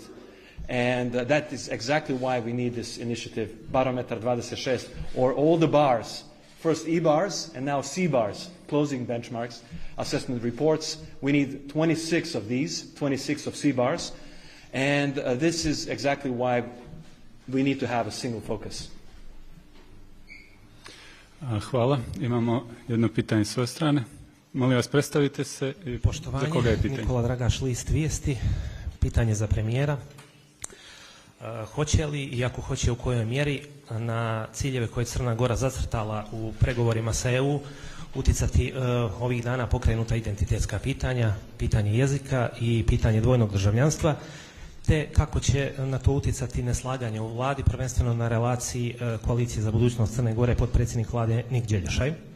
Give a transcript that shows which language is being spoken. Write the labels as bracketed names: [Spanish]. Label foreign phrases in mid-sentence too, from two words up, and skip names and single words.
[English] And that is exactly why we need this initiative, Barometar 26, or all the bars, first E-bars and now C-bars, closing benchmarks, assessment reports. We need 26 of these, 26 of C-bars. And this is exactly why we need to have a single focus. [Serbian] Hvala. Imamo jedno pitanje s svoje strane. Molim vas, predstavite se i Poštovanje, za koga je pitanje. Nikola Dragaš, List Vijesti. Pitanje za premijera. Hoće li, i ako hoće u kojoj mjeri, na ciljeve koje je Crna Gora zacrtala u pregovorima sa EU utjecati ovih dana pokrenuta identitetska pitanja, pitanje jezika i pitanje dvojnog državljanstva, te kako će na to utjecati neslaganje u vladi, prvenstveno na relaciji koalicije za budućnost Crne Gore, potpredsjednik vlade Nik Đeljašaj.